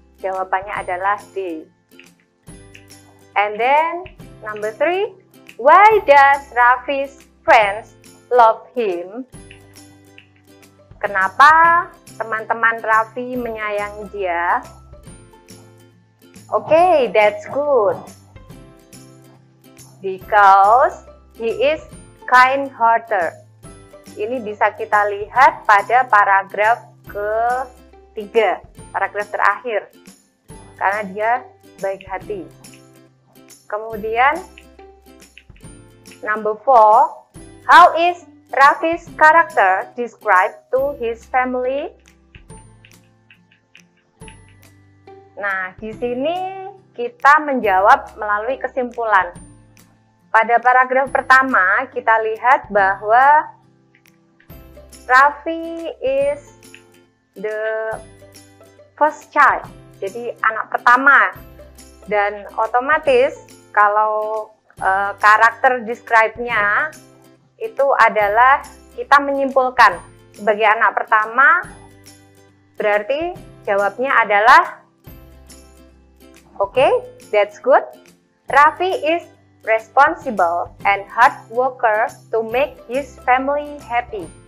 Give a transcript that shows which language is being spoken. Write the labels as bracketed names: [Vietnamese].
[Indonesian] Jawabannya adalah D. [English] And then number 3, why does Raffi's friends love him? [Indonesian] Kenapa teman-teman Raffi menyayangi dia? [English] Okay, that's good. Because he is kind-hearted. [Indonesian] Ini bisa kita lihat pada paragraf ketiga, paragraf terakhir. Karena dia baik hati. Kemudian [English] number 4, how is Raffi's character described to his family? [Indonesian] Nah, di sini kita menjawab melalui kesimpulan. Pada paragraf pertama, kita lihat bahwa Raffi [English] is the first child, [Indonesian] jadi anak pertama. Dan otomatis kalau karakter describe-nya itu adalah kita menyimpulkan sebagai anak pertama, berarti jawabnya adalah [English] Okay, that's good. Raffi is responsible and hard worker to make his family happy.